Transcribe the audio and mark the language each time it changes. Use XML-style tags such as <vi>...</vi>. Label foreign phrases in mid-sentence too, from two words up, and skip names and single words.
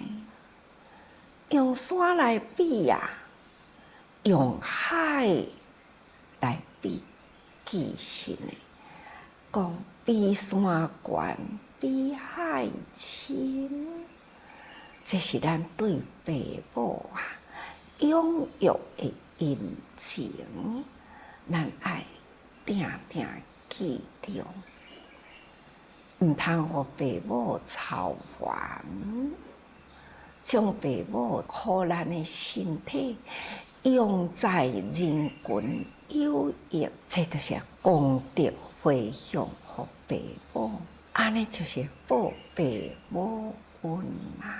<nan>用山来比啊，用海来比，其实呢，讲比山悬，比海深，这是咱对父母啊养育的恩情，咱爱定定记着，毋通互父母操烦，将父母互咱的身体用在人群有益，这就是功德回向互父母，安尼就是报父母恩啊！</nan>